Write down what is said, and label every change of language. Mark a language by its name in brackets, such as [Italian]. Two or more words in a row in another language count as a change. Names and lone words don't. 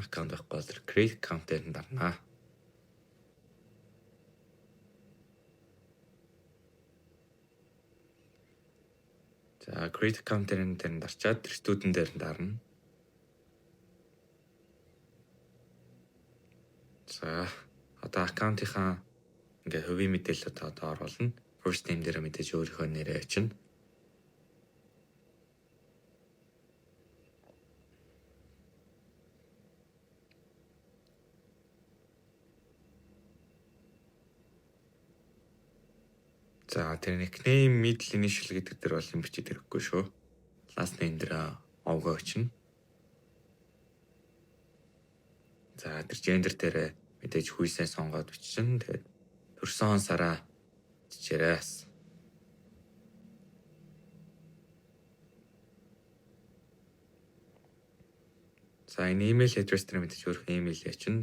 [Mongolian] Аккаунт байхгүй бол тэр [English] create account [Mongolian] дээр нь дарна. За [English] create account [Mongolian] дээр нь дарчаад тэр student дээр нь дарна. За одоо аккаунтынхаа ингээ хувийн мэдээлэлүүд одоо оруулна. [English] First name [Mongolian] дээр мэдээж өөрийнхөө нэрээ очино. За тэр [English] nickname middle initial [Mongolian] гэдэг дээр бол юм бичиж ирэхгүй шүү. [English] Last name [Mongolian] дээр овгоо очино. За тэр gender дээр мэдээж хүйсээ сонгоод бичсэн. Тэгээд төрсөн сараа бичээрээс. За энэ [English] email address [Mongolian] дээр мэдээж өөрийнхөө email ячна.